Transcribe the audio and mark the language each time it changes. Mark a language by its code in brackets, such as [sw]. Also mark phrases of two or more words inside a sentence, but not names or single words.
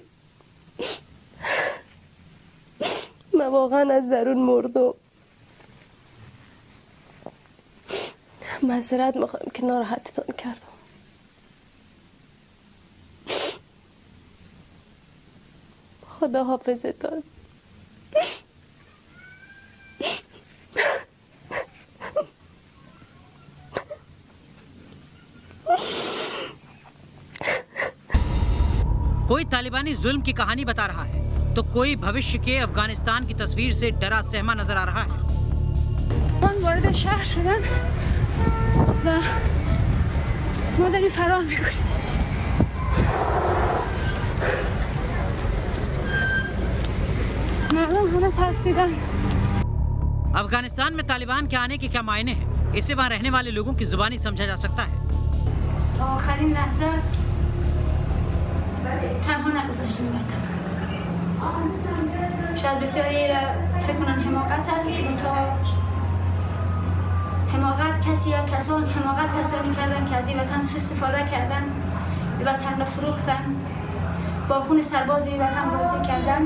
[fa] من واقعا از درون مردم. معذرت میخوام که ناراحتتون کردم. خدا حافظتون. [hi] कोई तालिबानी जुल्म की कहानी बता रहा है तो कोई भविष्य के अफगानिस्तान की तस्वीर से डरा सहमा नजर आ रहा है। [fa] من وارد شهر شدم و ما داریم فرار میکنیم. مردم همه ترسیدن. [hi] अफगानिस्तान में तालिबान के आने के क्या मायने हैं, इसे वहाँ रहने वाले लोगों की जुबानी समझा जा सकता है। [fa] تا آخرین لحظه تنها نگذاشتیم وطن. شاید بسیاری را فکر کنن حماقت است، منتها حماقت کسانی کردن که از این وطن سوء استفاده کردن، این وطن را فروختن، با خون سرباز این وطن بازی کردن.